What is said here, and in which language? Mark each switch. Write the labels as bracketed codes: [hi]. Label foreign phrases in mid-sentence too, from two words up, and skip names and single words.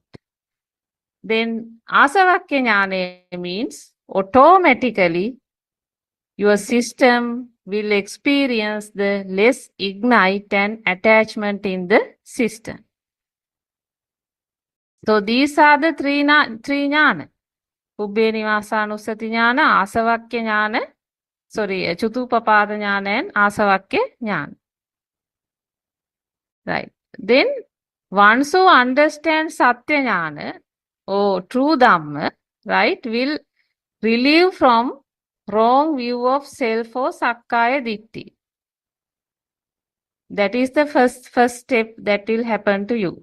[en] Then [pi] Asavakya Jnana [en] means automatically your system will experience the less ignite and attachment in the system. So these are the three jnana. [pi] Pubbe Nivasanusati jnana, Asavakya jnana, Chutupapada jnana and Asavakya jnana. [en] Right. Then once you understand [pi] Satya jnana, [en] or true Dhamma, right, will relieve from wrong view of self or [pi] Sakkaya Ditti. [en] That is the first step that will happen to you.